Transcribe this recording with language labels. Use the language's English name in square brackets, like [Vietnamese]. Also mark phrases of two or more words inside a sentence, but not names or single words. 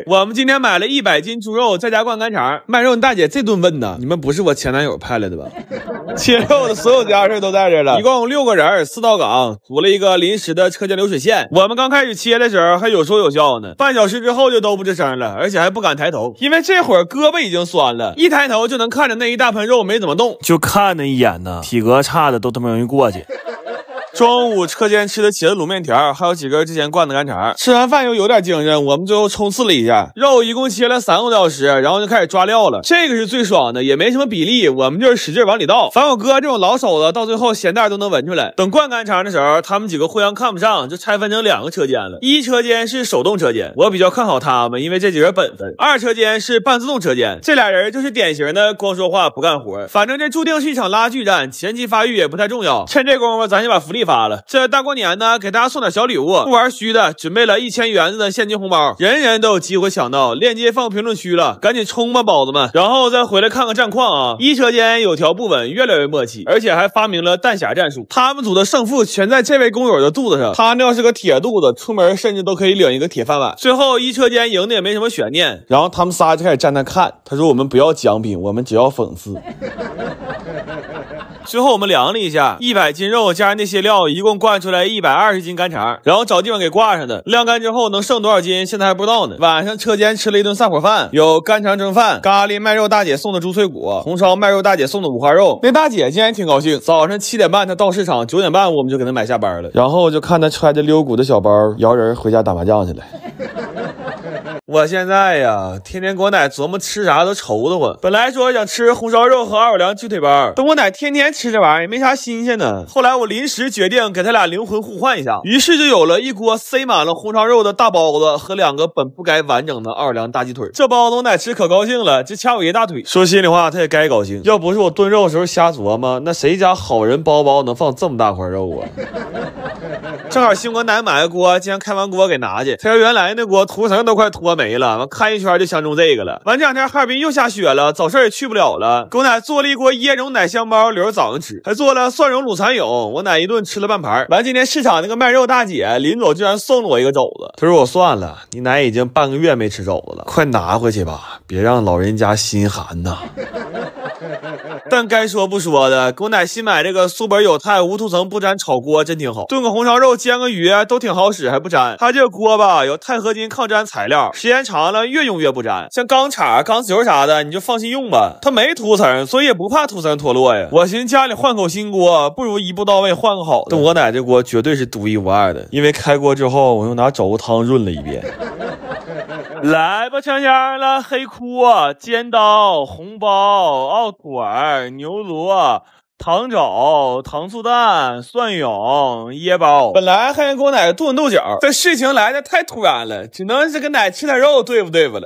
[Chinese] 我們今天買了100斤豬肉，在家灌乾腸。賣肉大姐這頓問呢，你們不是我前男友派來的吧？切肉的所有家事都在這了，一共6個人，4道崗，組了一個臨時的車間流水線。我們剛開始切的時候還有說有笑呢，半小時之後就都不吱聲了，而且還不敢抬頭，因為這會兒胳膊已經酸了，一抬頭就能看着那一大盆肉没怎麼動，就看那一眼呢，体格差的都他媽容易過去。中午车间吃的茄子滷面条，還有幾根之前灌的乾腸。吃完飯又有點精神，我們最後衝刺了一下，肉一共切了3個多小時，然後就開始抓料了。這個是最爽的，也沒什麼比例，我們就是使勁往裡倒。反正我哥這種老手子，到最後鹹淡都能聞出來。等灌乾腸的時候，他們幾個互相看不上，就拆分成2個車間了。1車間是手動車間，我比較看好他們，因為這幾人本分。2車間是半自動車間，這倆人就是典型的光說話不幹活。反正這注定是一場拉鋸戰，前期發育也不太重要。趁这功夫，咱先把福利发了。这大过年呢，给大家送點小禮物，不玩虛的，準備了1000元子的現金紅包，人人都有機會搶到，鏈接放評論區了，趕緊衝吧，寶子們！然後再回來看看戰況啊！1車間有條不紊，越來越默契，而且還發明了彈匣戰術。他們組的勝負全在這位工友的肚子上，他那要是個鐵肚子，出門甚至都可以領一個鐵飯碗。最後1車間贏的也沒什麼懸念，然後他們仨就開始站那看。他說：“我們不要獎品，我們只要諷刺。”最後我們量了一下，100斤肉加上那些料，一共灌出來120斤乾腸，然後找地方給掛上的。晾乾之後能剩多少斤，現在還不知道呢。晚上車間吃了一頓散伙飯，有乾腸蒸飯、咖喱賣肉大姐送的豬脆骨、紅燒賣肉大姐送的五花肉。那大姐竟然挺高興，早上7點半她到市場，9點半我們就給她買下班了。然後就看她揣着溜骨的小包，摇人回家打麻将去了。我現在呀，天天给我奶琢磨吃啥都愁得慌。本來說想吃紅燒肉和奥爾良雞腿包，但我奶天天吃這玩意兒也沒啥新鮮的。後來我臨時決定給他倆靈魂互換一下，於是就有了一鍋塞滿了紅燒肉的大包子和2個本不該完整的奧爾良大雞腿。這包子我奶吃可高興了，就掐我一大腿。說心裡話，他也該高興，要不是我燉肉的時候瞎琢磨，那誰家好人包包能放這麼大塊肉啊？正好新我奶買個鍋，今天開完鍋給拿去。他說原來那鍋塗層都快脫沒了，完看一圈就相中這個了。完這2天哈爾濱又下雪了，早市也去不了了。给我奶做了一鍋椰蓉奶香包，留着早上吃，還做了蒜蓉滷蚕蛹，我奶一頓吃了半盤。完今天市場那個賣肉大姐臨走居然送了我一個肘子，她說我算了，你奶已經半個月沒吃肘子了，快拿回去吧，別讓老人家心寒吶。但該說不說的，給我奶新買這個蘇本有菜無塗層不粘炒鍋真挺好，燉個紅燒肉煎個魚都挺好使還不粘。它這個鍋吧有鈦合金抗粘材料，時間長了越用越不粘，像鋼叉鋼絲球啥的你就放心用吧，它沒塗層，所以也不怕塗層脫落呀。我寻思家裡換口新鍋，不如一步到位換個好的。但我奶這鍋絕對是獨一無二的，因為開鍋之後我又拿肘子湯潤了一遍。來吧，香香了，黑褲、尖刀、紅包、奥腿、牛螺、糖肘、糖醋蛋、蒜蛹、椰包。本來還想给我奶炖豆角，但事情來的太突然了，只能是跟奶吃點肉對付对付了。